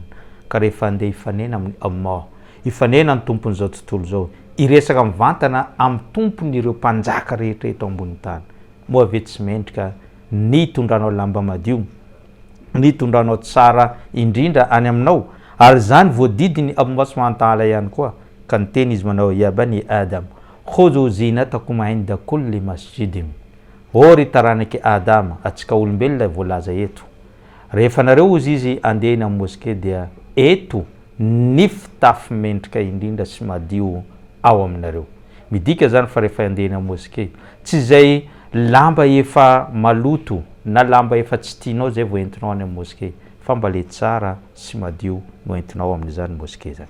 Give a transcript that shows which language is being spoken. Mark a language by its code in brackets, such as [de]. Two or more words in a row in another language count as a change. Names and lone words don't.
[mg] Ka rehefa andeha hifanena amin'ny Allah, hifanena ny tompon'izao tontolo zao, iresaka mivantana amin'ny tompon'ireo mpanjaka rehetra eto ambony tany, moa ve tsy mendrika ny tondranao lamba madio, ny tondranao tsara indrindra any aminao, ary zany voadidiny Allah [ar] سبحانه وتعالى [mg] ihany koa. Ka niteny izy manao [ar] يا بني آدم خذوا زينتكم عند كل مسجد, [mg] o ry taranaky Adama, atsika olombelona voalaza eto, rehefa nareo ozy izy andeha amin'ny moske dia eto ny fitafy mendrika indrindra sy madio ao aminareo. Midika zany fa rehefa andehana moské tsy zay lamba efa maloto na lamba efa tsy tianao zay vao entinao any moské, fa mba le tsara sy madio no entinao amin'izany moské zany.